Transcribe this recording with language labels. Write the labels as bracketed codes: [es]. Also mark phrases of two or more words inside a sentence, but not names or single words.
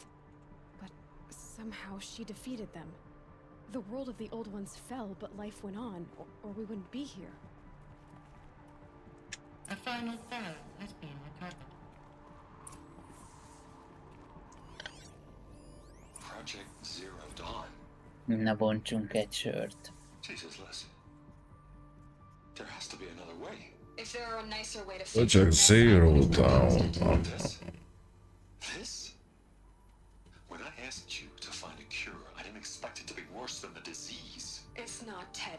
[en] But somehow she defeated them. The world of the old ones fell, but life went on, or we wouldn't be here. A final file has been recovered. Project Zero Dawn. [hu] Na bontsunk egy sört. [en] Jesus, Liz. There has to be another way. If there are a nicer way to Project Zero Dawn. This? When I asked you to find a cure, I didn't expect it to be worse than the disease.